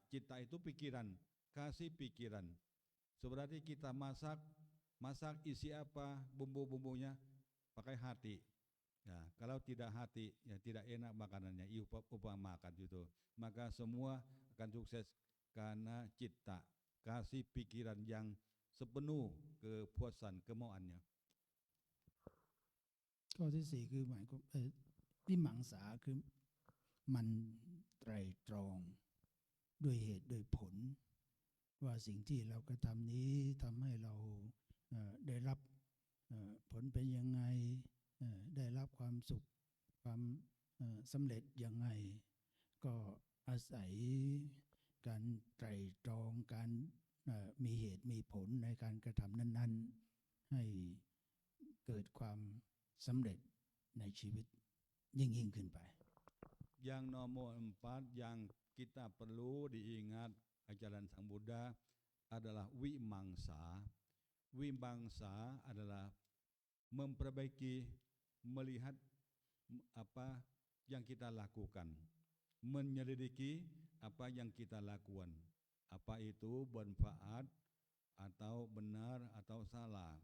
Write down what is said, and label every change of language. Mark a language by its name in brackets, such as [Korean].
[Indonesian] Citta itu pikiran, kasih pikiran. Seberarti kita masak isi apa bumbu-bumbunya pakai hati. Ya, kalau tidak hati, ya tidak enak makanannya. Makan gitu. Maka semua akan sukses karena citta, kasih pikiran yang sepenuh kepuasan kemauannya. [Thai] ข้อที่ 4คือหมายความวิมังสาคือมันไตรตรองด้วยเหตุด้วยผลว่าสิ่งที่เรากระทำนี้ทำให้เราได้รับผลเป็นยังไง ได้รับความสุขความสำเร็จยังไงก็อาศัยการไตรตรองการมีเหตุมีผลในการกระทำนั้นๆให้เกิดความสำเร็จในชีวิตยิ่งขึ้นไป [Indonesian] Yang nomor 4 yang kita perlu diingat ajaran Sang Buddha adalah wimangsa. Wimangsa adalah memperbaiki, melihat apa yang kita lakukan, menyelidiki apa yang kita lakukan, apa itu bermanfaat atau benar atau salah.